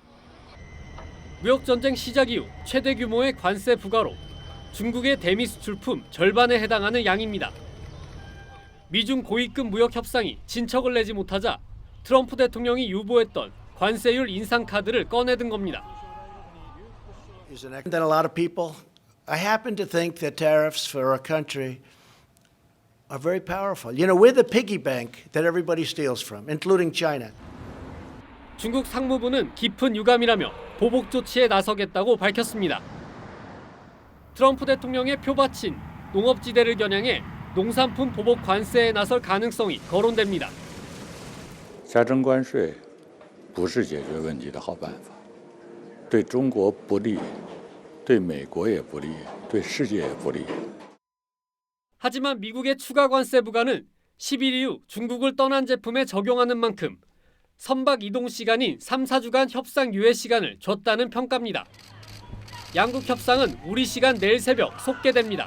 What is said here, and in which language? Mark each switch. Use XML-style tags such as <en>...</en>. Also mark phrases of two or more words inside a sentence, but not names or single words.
<ko>무역전쟁 시작 이후 최대 규모의 관세 부과로 중국의 대미 수출품 절반에 해당하는 양입니다. 미중 고위급 무역 협상이 진척을 내지 못하자 트럼프 대통령이 유보했던 관세율 인상 카드를 꺼내든 겁니다.</ko> <en>That a lot of people, I happen to think that tariffs for our country are very powerful. You know, we're the piggy bank that everybody steals from, including China.</en> <ko>중국 상무부는 깊은 유감이라며 보복 조치에 나서겠다고 밝혔습니다. 트럼프 대통령의 표받친 농업지대를 겨냥해 농산품 보복 관세에 나설 가능성이 거론됩니다.</ko> <zh>加征关税不是解决问题的好办法，对中国不利，对美国也不利，对世界也不利。</zh> <ko>하지만 미국의 추가 관세 부과는 10일 이후 중국을 떠난 제품에 적용하는 만큼 선박 이동 시간인 3, 4주간 협상 유예 시간을 줬다는 평가입니다. 양국 협상은 우리 시간 내일 새벽 속개됩니다.</ko>